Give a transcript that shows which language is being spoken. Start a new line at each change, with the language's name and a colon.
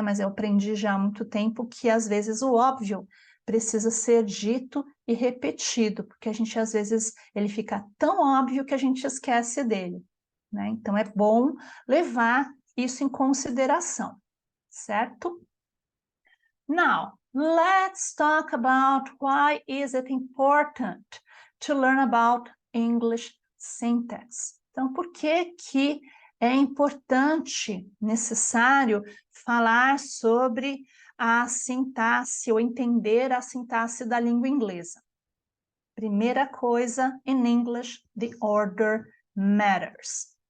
Portuguese: Mas eu aprendi já há muito tempo que às vezes o óbvio precisa ser dito e repetido, porque a gente às vezes ele fica tão óbvio que a gente esquece dele, né? Então é bom levar isso em consideração, certo?
English: Now, let's talk about why is it important to learn about English syntax.
Portuguese: Então, por que que é importante, necessário falar sobre a sintaxe ou entender a sintaxe da língua inglesa? Primeira coisa,
English: in English, the order matters.